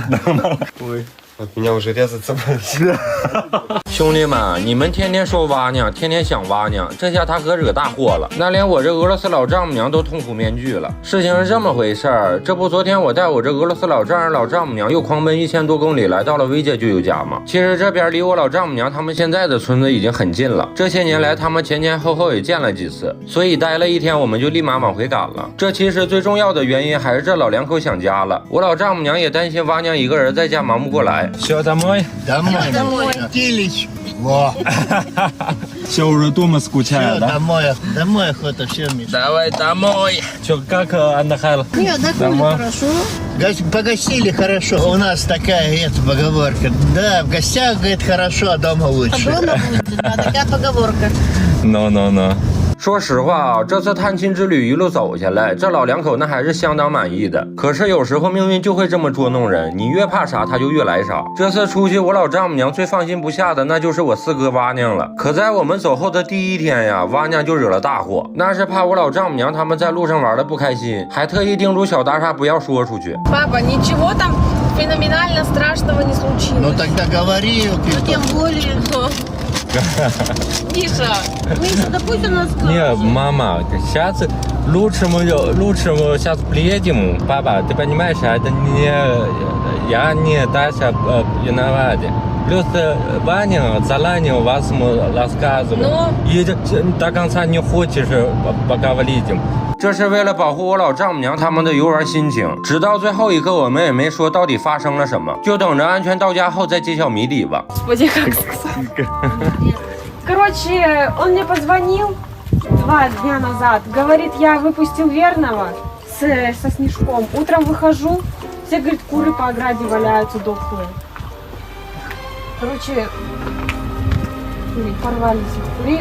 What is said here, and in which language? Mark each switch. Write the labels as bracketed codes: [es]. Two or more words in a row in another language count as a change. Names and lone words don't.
[ru] Ой, от меня уже резаться будет. [zh] 兄弟们，你们天天说蛙娘，天天想蛙娘，这下他可惹大祸了。那连我这俄罗斯老丈母娘都痛苦面具了。事情是这么回事儿，这不昨天我带我这俄罗斯老丈人、老丈母娘又狂奔1000多公里来到了薇姐舅舅家吗？其实这边离我老丈母娘他们现在的村子已经很近了，这些年来他们前前后后也见了几次，所以待了1天我们就立马往回赶了。这其实最重要的原因还是这老两口想家了，我老丈母娘也担心蛙娘一个人在家忙不过来。 [ru] Все, домой? Домой. Телечку. Во. Все уже дома скучаю, да? Домой охота, все, Миша. Давай домой. Че, как отдыхала? Нет, отдохнули хорошо. Погостили хорошо. У нас такая поговорка. Да, в гостях, говорит, хорошо, а дома лучше. А дома будет, да, такая поговорка. No. [zh] 说实话啊，这次探亲之旅一路走下来，这老两口那还是相当满意的。可是有时候命运就会这么捉弄人，你越怕啥，他就越来啥。这次出去，我老丈母娘最放心不下的，那就是我四哥蛙娘了。可在我们走后的第1天呀，蛙娘就惹了大祸，那是怕我老丈母娘他们在路上玩的不开心，还特意叮嘱小大厦不要说出去。 [ru] Папа, ничего там феноменально страшного не случилось. Ну тогда говори. Ну тем более. Миша, да пусть у нас Не, мама, сейчас лучше мы сейчас приедем. Папа, ты понимаешь, это не я не Даша виновата. Плюс Ваня заранее вас рассказывал. И до конца не хочешь поговорить. [zh] 这是为了保护我老丈母娘他们的游玩心情，直到最后一刻我们也没说到底发生了什么，就等着安全到家后再揭晓谜底吧。 [ru] Короче, он мне позвонил 2 дня назад, говорит, я выпустил верного со снежком. Утром выхожу, все, говорит, куры по ограде валяются дохлые. Короче, порвались курей.